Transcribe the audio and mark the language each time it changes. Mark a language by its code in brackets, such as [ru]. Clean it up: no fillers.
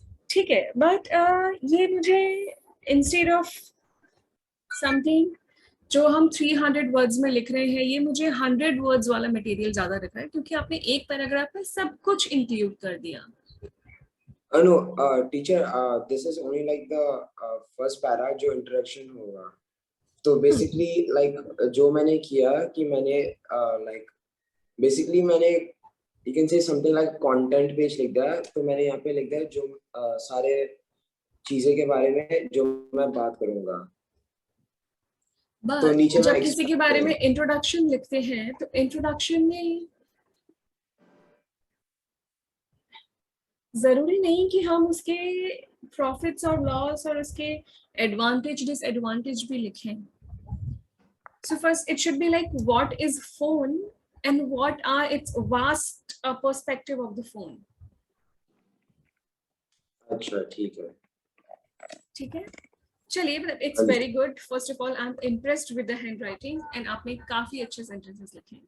[hi] ठीक है, बट ये मुझे इंस्टेड ऑफ समथिंग जो हम 300 वर्ड्स में लिख रहे हैं, ये मुझे 100 वर्ड्स वाला मटेरियल ज्यादा रखा है, क्योंकि आपने एक पैराग्राफ में सब कुछ इंक्लूड कर दिया। [en] No, teacher, this is only like the first para [hi] जो introduction होगा। तो basically like जो मैंने किया कि मैंने like basically मैंने [en] you can say something like content page [hi] लिख दिया। तो मैंने यहाँ पे लिख दिया जो सारे चीजें के बारे में जो मैं बात करूँगा। तो नीचे जब मैं किसी के बारे में इंट्रोडक्शन लिखते हैं तो इंट्रोडक्शन में जरूरी नहीं कि हम उसके प्रॉफिट्स और लॉस और उसके एडवांटेज डिसएडवांटेज भी लिखें. [en] So first it should be like what is phone and what are its vast perspective of the phone. [hi] अच्छा ठीक है. ठीक है, चलिए, मतलब [en] It's very good. First of all I am impressed with the handwriting and [hi] आपने काफी अच्छे सेंटेंसेस लिखे हैं.